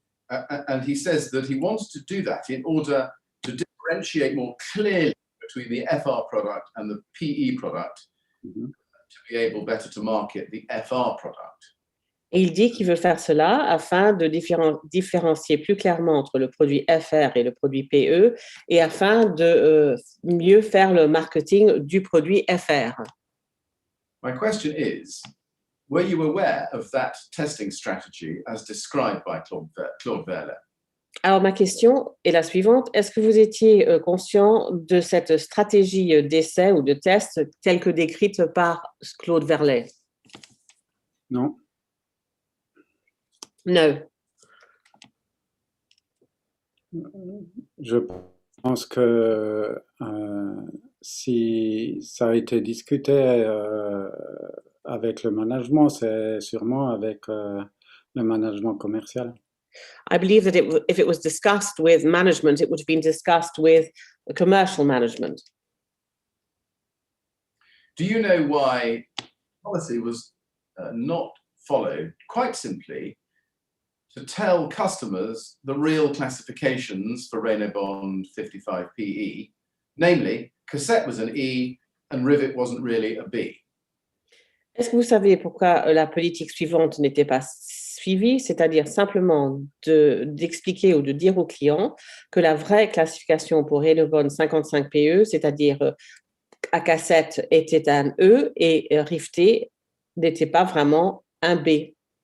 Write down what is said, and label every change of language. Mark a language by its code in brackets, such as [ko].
[en] And he says that he wants to do that in order to differentiate more clearly between the FR product and the PE product, to be able better to market the FR product. [fr] Et il dit qu'il veut faire cela afin de différencier plus clairement entre le produit FR et le produit PE et afin de mieux faire le marketing du produit FR. [en] My question is, were you aware of that testing strategy as described by Claude Verlet? [fr] Alors ma question est la suivante. Est-ce que vous étiez conscient de cette stratégie d'essai ou de test telle que décrite par Claude Verlet? Non. [en] No. [fr] Je pense que si ça a été discuté avec le management, c'est sûrement avec le management commercial. [en] I believe that if it was discussed with management, it would have been discussed with commercial management. Do you know why policy was not followed? Quite simply, to tell customers the real classifications for Renobond 55 PE, namely, cassette was an E and rivet wasn't really a B. [fr] Est-ce que vous savez pourquoi la politique suivante n'était pas suivie, c'est-à-dire simplement d'expliquer ou de dire aux clients que la vraie classification pour Renobond 55 PE, c'est-à-dire à cassette, était un E et riveté n'était pas vraiment un B.